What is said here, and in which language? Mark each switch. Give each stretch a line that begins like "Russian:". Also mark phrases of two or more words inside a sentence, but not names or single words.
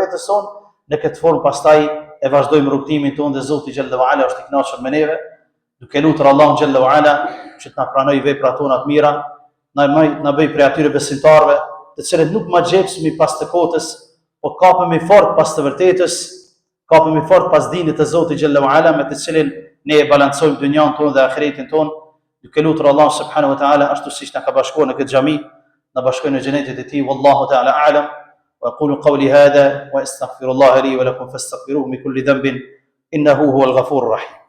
Albanian: vetes son, në këtë formë pastaj e vazhdojmë rrugtimin tonë dhe Zoti
Arabic: جل وعلا
Albanian: është i kënaqur me neve, duke lutur Allahun
Arabic: جل وعلا
Albanian: që të na pranojë veprat tona të mira, na bëj prej atyre besimtarëve të cilët nuk ma xhepsemi pas të kotës, po kapemi fort pas të vërtetës, kapemi fort pas dinit të Zotit
Arabic: جل وعلا,
Albanian: me të cilin ne e balancojmë dynjan tonë dhe ahiretin tonë, duke lutur Allahun
Arabic: سبحانه وتعالى
Albanian: ashtu siç na ka bashkuar në këtë xhami, na bashkojë në xhenetin e tij.
Arabic: والله تعالى أعلم. وأقول قولي هذا وأستغفر الله لي ولكم فاستغفروه من كل ذنب إنه هو الغفور الرحيم.